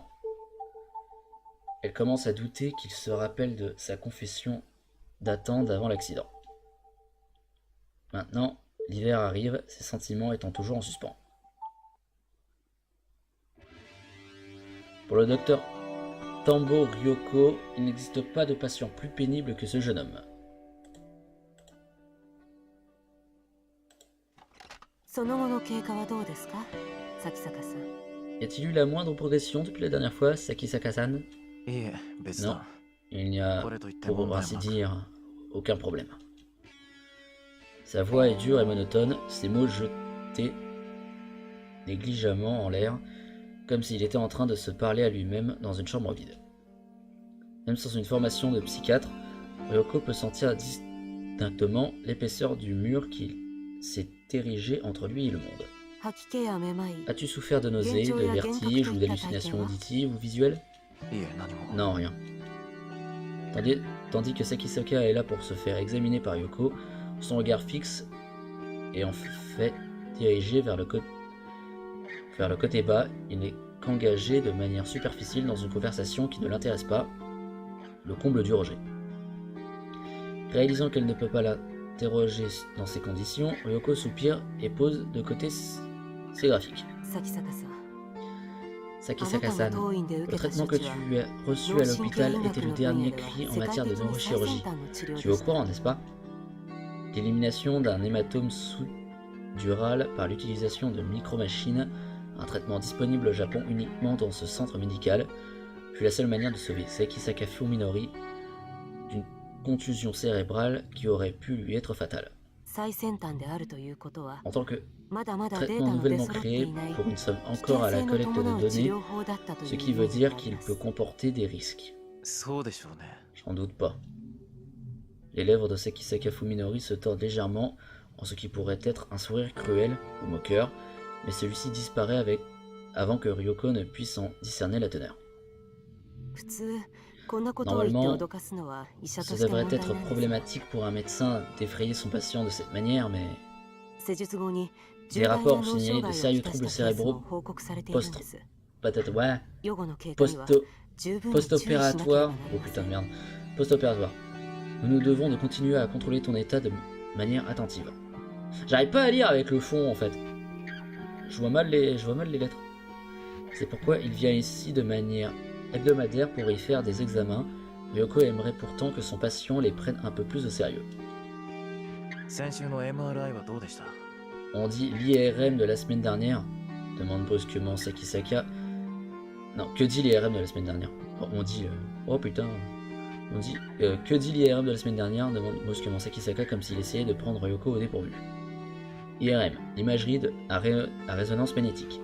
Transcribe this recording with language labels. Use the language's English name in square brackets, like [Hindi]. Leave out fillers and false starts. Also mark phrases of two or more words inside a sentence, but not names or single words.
[French] Elle commence à douter qu'il se rappelle de sa confession datant d'avant l'accident. Maintenant, l'hiver arrive, ses sentiments étant toujours en suspens. Pour le docteur Tambo Ryoko, il n'existe pas de patient plus pénible que ce jeune homme. [Japanese] その後の経過はどうですか、崎坂さん。 [French] Y a-t-il eu la moindre progression depuis la dernière fois, Sakisaka-san? [Japanese] いいえ、別 [French] Non, [Japanese] だ。 [French] il n'y a, [Japanese] これといって [French] pour [Japanese] 問題 [French] ainsi [Japanese] は [French] dire, aucun problème. Sa voix est dure et monotone, ses mots jetés négligemment en l'air, comme s'il était en train de se parler à lui-même dans une chambre vide. Même sans une formation de psychiatre, Ryoko peut sentir distinctement l'épaisseur du mur qui s'est érigé entre lui et le monde. [Japanese] 吐き気やめまい、 [French] As-tu souffert de nausées, de vertiges ou d'hallucinations auditives ou visuelles? [Japanese] いいえ、何も。 [French] Non, rien. Tandis que Sakisaka est là pour se faire examiner par Yoko, son regard fixe est en fait dirigé vers le côté bas, il n'est qu'engagé de manière superficielle dans une conversation qui ne l'intéresse pas, le comble du rejet. Réalisant qu'elle ne peut pas l'interroger dans ces conditions, Ryoko soupire et pose de côté ses graphiques. [Japanese] 崎坂さん。 [French] Sakisaka-san, [Japanese] 当院で受 [French] le [Japanese] けた [French] traitement [Japanese] 処 [French] que [Japanese] 置は [French] tu as reçu à l'hôpital était le dernier cri en matière de neurochirurgie. Tu es au courant, n'est-ce pas? L'élimination d'un hématome sous-dural par l'utilisation de micro-machines, un traitement disponible au Japon uniquement dans ce centre médical, fut la seule manière de sauver Sakisaka Fuminori d'une contusion cérébrale qui aurait pu lui être fatale. [Japanese] 最先端であるということは、 [French] En tant que [Japanese] まだまだデー [French] traitement [Japanese] タの出 [French] nouvellement [Japanese] 揃って [French] créé [Japanese] いない [French] pour une somme [Japanese] 危 [French] encore [Japanese] 険 [French] à la [Japanese] 性の [French] collecte [Japanese] 伴 [French] de [Japanese] う治 [French] données, [Japanese] 療法だったという [French] ce [Japanese] イ [French] qui [Japanese] メ [French] veut [Japanese] ージが [French] dire [Japanese] あり [French] qu'il [Japanese] ま [French] peut [Japanese] す。 [French] comporter des risques. [Japanese] そうでしょうね。 [French] J'en doute pas. Les lèvres de Sakisaka Fuminori se tordent légèrement en ce qui pourrait être un sourire cruel ou moqueur, mais celui-ci disparaît avant que Ryoko ne puisse en discerner la teneur. [Japanese] 普通、 こんなことを言って [French] Normalement, [Japanese] 脅かすのは医者と [French] ça [Japanese] して問 [French] devrait [Japanese] 題 [French] être [Japanese] なんです。 [French] problématique pour un médecin d'effrayer son patient de cette manière, mais [Japanese] 施術後に [French] des [Japanese] 重大な [French] rapports [Japanese] 脳 [French] ont [Japanese] 障 [French] signalé de [Japanese] 害を [French] sérieux [Japanese] きたし [French] troubles [Japanese] たケースも [French] cérébraux [Japanese] 報告されているんです。 [French] peut-être ouais, [Japanese] 予後の経過には [French] post- [Japanese] 十分に注意しなければなり [French] post-opératoire. [Japanese] ま [French] Oh [Japanese] せ [French] putain [Japanese] ん。 [French] de merde. Post-opératoire. Nous nous devons de continuer à contrôler ton état de manière attentive. J'arrive pas à lire avec le fond en fait. Je vois mal les lettres. C'est pourquoi il vient ici de manière hebdomadaire pour y faire des examens. Ryoko aimerait pourtant que son patient les prenne un peu plus au sérieux. [Japanese] 先週の MRI はどうでした？ [French] On dit l'IRM de la semaine dernière, demande brusquement Sakisaka. Non, que dit l'IRM de la semaine dernière? On dit... Oh putain... On dit... que dit l'IRM de la semaine dernière, demande brusquement Sakisaka comme s'il essayait de prendre Ryoko au dépourvu. IRM, imagerie à résonance magnétique.